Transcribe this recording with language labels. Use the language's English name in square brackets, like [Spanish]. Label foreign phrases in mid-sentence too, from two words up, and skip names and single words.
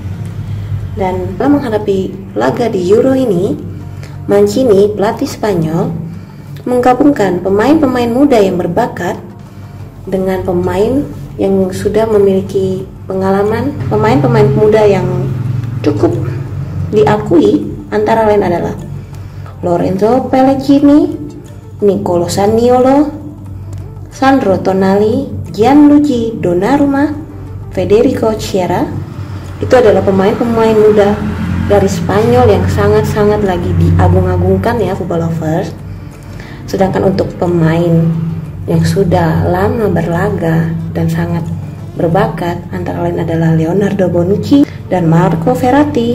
[Indonesian] Dan setelah menghadapi laga di Euro ini, Mancini, pelatih Spanyol, menggabungkan pemain-pemain muda yang berbakat dengan pemain yang sudah memiliki pengalaman. Pemain-pemain muda yang cukup diakui antara lain adalah Lorenzo Pellegrini, Nicolo Zaniolo, Sandro Tonali, Gianluigi Donnarumma, Federico Chiesa. Itu adalah pemain-pemain muda dari Spanyol yang sangat-sangat lagi diagung-agungkan ya [English] football lovers. [Indonesian] Sedangkan untuk pemain yang sudah lama berlaga dan sangat berbakat antara lain adalah Leonardo Bonucci dan Marco Verratti.